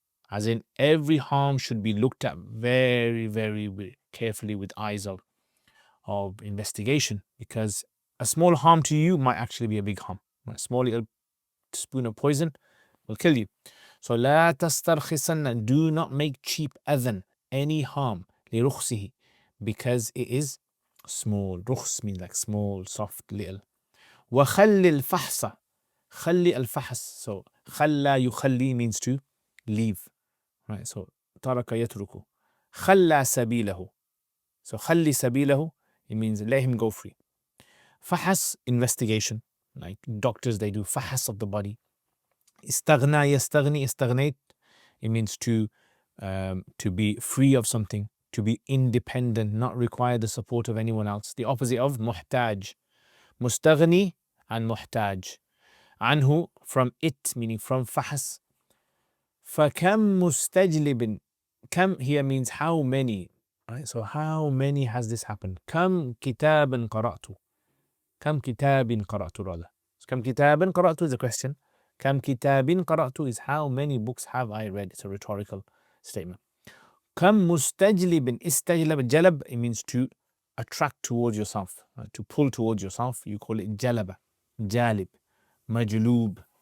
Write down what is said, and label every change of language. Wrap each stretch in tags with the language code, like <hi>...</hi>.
<en>As in, every harm should be looked at very, very carefully with eyes of investigation, because a small harm to you might actually be a big harm. A small little spoon of poison will kill you. So</en> <ar>لا تسترخصن,</ar> <en>do not make cheap أذن, any harm, لرخصه, because it is small. رخص means like small, soft, little.</en> <ar>وخل الفحص, خلي الفحص, so خلى يخلي</ar> <en>means to leave, right?</en> <ar>So ترك يترك. خلى سبيله,</ar> <en>so</en> <ar>خلي سبيله,</ar> <en>it means let him go free. فحص, investigation, like doctors, they do فحص of the body.</en> <ar>استغنى يستغني, استغنيت,</ar> <en>it means to be free of something, to be independent, not require the support of anyone else. The opposite of محتاج.</en> <ar>مستغني and محتاج.</ar> <en>عنه, from it, meaning from فحص.</en> <ar>فكم مستجلب,</ar> <en>كم here means how many, right? So how many has this happened?</en> <ar>كم كتابا قرأت, كم كتاب قرأت rather.</ar> <en>So</en> <ar>كم كتابا قرأت</ar> <en>is a question.</en> <ar>كم كتاب قرأت</ar> <en>is how many books have I read. It's a rhetorical statement.</en> <ar>كم مستجلب, استجلب, جلب,</ar> <en>it means to attract towards yourself, to pull towards yourself. You call it</en> <ar>جلب, جالب, مجلوب.</ar>